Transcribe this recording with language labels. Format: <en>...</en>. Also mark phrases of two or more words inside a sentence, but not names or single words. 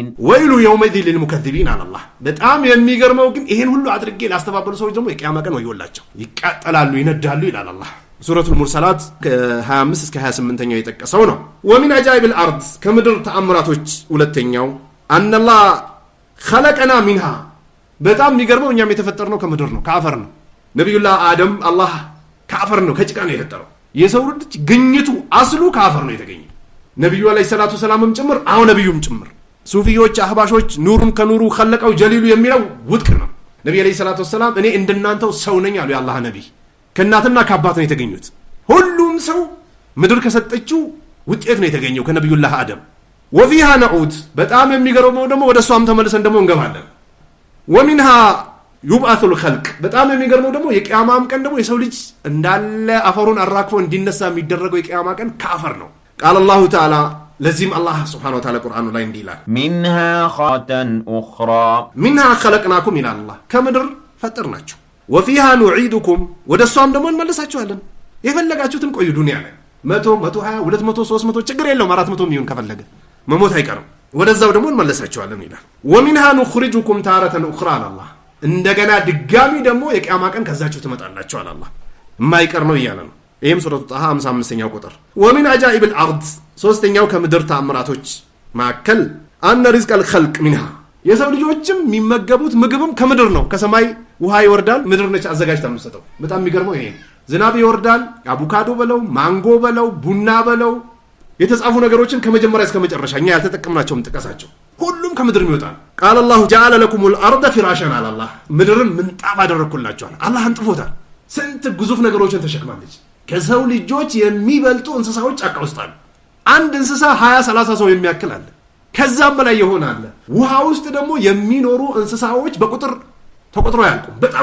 <ar>ويل يومئذ للمكذبين</ar> <am>አላህ በጣም የሚገርመው ግን ይሄን ሁሉ አድርጌ ላስተባበሉ ሰዎች ደግሞ የቂያማ ቀን ወዮላቸው ይቃጠላሉ ይነዳሉ ይላል አላህ ሱረቱል ሙርሰላት ከ25 እስከ 28ኛው የጠቀሰው ነው</am> <ar>ومن عجائب الأرض</ar> <am>ከምድር ተአምራቶች ሁለተኛው</am> <ar>أن الله خلقنا</ar> <am>منها በጣም የሚገርመው እኛም የተፈጠርነው ከምድር ነው ከአፈር ነው ነብዩላህ አደም አላህ ከአፈር ነው ከጭቃ ነው የተፈጠረው የሰው ልጅ ግኝቱ አስሉ ከአፈር ነው የተገኘው ነብዩ አለይሂ ሰላቱ ሰላምም ጭምር አው ነብዩም ጭምር ሱፊዮች አህባሾች ኑሩን ከኑሩ خلقው ጀሊሉ የሚለው ውድቅ ነው ነብዩ</am> <ar>عليه الصلاة السلام</ar> <am>እኔ እንደናንተው ሰው ነኝ አሉ የአላህ ነብይ ከእናትና ከአባት ነው የተገኙት ሁሉም ሰው ምድር ከሰጠችው ውጤት ነው የተገኘው ከነብዩላህ አደም</am> <ar>وفيها نعود</ar> <am>በጣም የሚገርመው ደግሞ ወደሷም ተመልሰን ደግሞ እንገባለን</am> <ar>ومنها يبعث الخلق</ar> <am>በጣም የሚገርመው ደግሞ የቂያማም ቀን ደግሞ የሰው ልጅ እንዳለ አፈሩን አራክፎ እንዲነሳ የሚደረገው የቂያማ ቀን ከአፈር ነው</am> <ar>قال الله تعالى</ar> <am>ለዚህም አላህ</am> <ar>سبحانه وتعالى</ar> <am>ቁርአኑ ላይ እንዲህ ይላል</am> <ar>منها خلقا اخرى منها خلقناكم</ar> <am>ይላል አላህ ከምድር ፈጠርናችሁ</am> <ar>وفيها نعيدكم</ar> <am>ወደሷም ደግሞ እንመልሳችኋለን የፈለጋችሁትን ቆዩ ዱንያ ላይ 100 120 200 300 ችግር የለውም 400 ሚሊዮን ከፈለገ መሞት አይቀርም ወደዛው ደግሞ እንመለሳችኋለን ይላል</am> <ar>ومنها نخرجكم تارة اخرى الله</ar> <am>እንደገና ድጋሚ ደግሞ የቂያማ ቀን ከዛችሁ ትመጣላችሁ አለ አላህ የማይቀር ነው ይያለ ነው ይሄም ሱረቱ ጣሃ 55ኛው ቁጥር</am> <ar>ومن عجائب الارض</ar> <am>ሶስተኛው ከምድር ተአምራቶች ማከል</am> <ar>ان رزق الخلق منها</ar> <am>የሰው ልጆችም የሚመገቡት ምግብም ከምድር ነው ከሰማይ ውሃ ይወርዳል ምድር ነች አዘጋጅታ የምትሰጠው በጣም የሚገርመው ይሄ ዝናብ ይወርዳል አቮካዶ በለው ማንጎ በለው ቡና በለው የተጻፉ ነገሮችን ከመጀመሪያ እስከ መጨረሻ እኛ ያልተጠቀምናቸውም ጥቀሳቸው ሁሉም ከምድር ይወጣል</am> <ar>قال الله جعل لكم الارض فراشا على الله</ar> <am>ምድርን ምንጣፍ አደረኩላችኋል አላህ አንጥፎታል ስንት ግዙፍ ነገሮችን ተሸክማለች ከሰው ልጆች የሚበልጡ እንስሳዎች ጫካ ውስጥ አሉ አንድ እንስሳ 20 30 ሰው የሚያክል አለ ከዛም በላይ ይሆናል ውሃ ውስጥ ደግሞ የሚኖሩ እንስሳዎች በቁጥር ተቆጥሮ ያልቁ በጣም</am>